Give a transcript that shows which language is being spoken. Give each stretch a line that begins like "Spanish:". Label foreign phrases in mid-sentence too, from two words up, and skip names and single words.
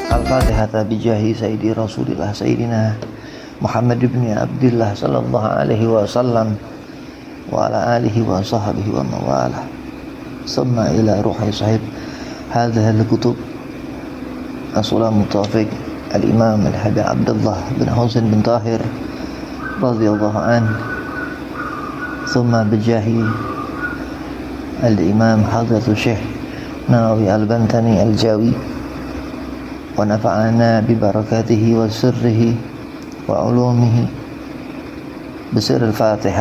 Arabic: الفاتحة بجاه سيدي رسول الله سيدنا محمد بن عبد الله صلى الله عليه وسلم وعلى آله وصحبه ومولاه. ثم إلى روح صاحب هذه الكتب السلم توفيق الإمام الحبيب عبد الله بن حسين بن طاهر رضي الله عن. ثم بجاه الإمام حضرة الشيخ نووي البنتني الجاوي ونفعنا ببركاته وسره وعلومه بسر الفاتحة.